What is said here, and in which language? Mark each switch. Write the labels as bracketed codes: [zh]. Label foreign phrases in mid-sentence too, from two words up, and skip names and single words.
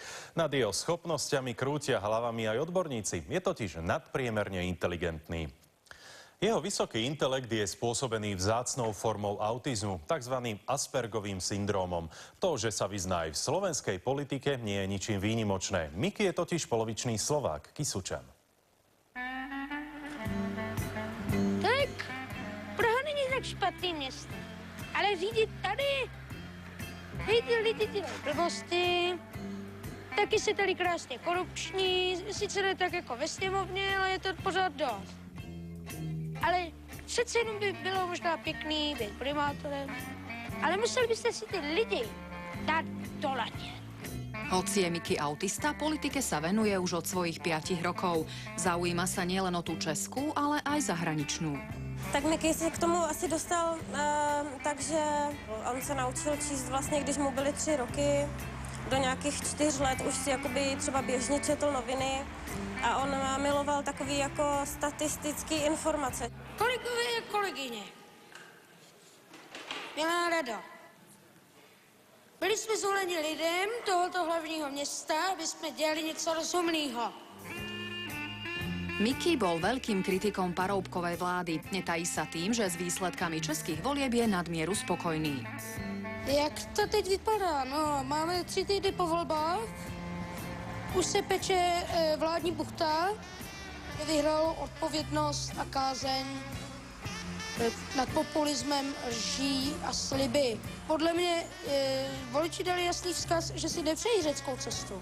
[sk] Nad jeho schopnosťami krútia hlavami aj odborníci. Je totiž nadpriemerne inteligentný. Jeho vysoký intelekt je spôsobený vzácnou formou autizmu, tzv. Aspergovým syndrómom. To, že sa vyzná aj v slovenskej politike, nie je ničím výnimočné. Mickey je totiž polovičný Slovák, Kysučan. [cs] Tak, Praha není tak špatný město, ale řídit tady, lidi dělají blbosti, taky se tady krásně korupční, sice ne tak jako ve sněmovně, ale je to pořád dost. Ale přece jenom by bylo možná pěkný být primátorem, ale museli byste si ty lidi dát do ladě. [sk] Hoci je Mickey autista, politike sa venuje už od svojich 5 rokov. Zaujíma sa nielen o tú českú, ale aj zahraničnú. [cs] Tak Mickey se k tomu asi dostal, takže on se naučil číst vlastně, když mu byly 3 roky. Do nějakých 4 let už si jakoby třeba běžně četl noviny a on miloval takový jako statistický informace. Kolegové a kolegyně, milá rada, byli jsme zvoleni lidem tohoto hlavního města, aby jsme dělali něco rozumného. [sk] Mickey bol veľkým kritikom Paroubkovej vlády. Netají sa tým, že s výsledkami českých volieb je nadmieru spokojný. [cs] Jak to teď vypadá? No, máme 3 týdny po volbách, už se peče vládní buchta, vyhrál odpovědnost a kázeň nad populismem, lží a sliby. Podle mě voliči dali jasný vzkaz, že si nepřejí řeckou cestu.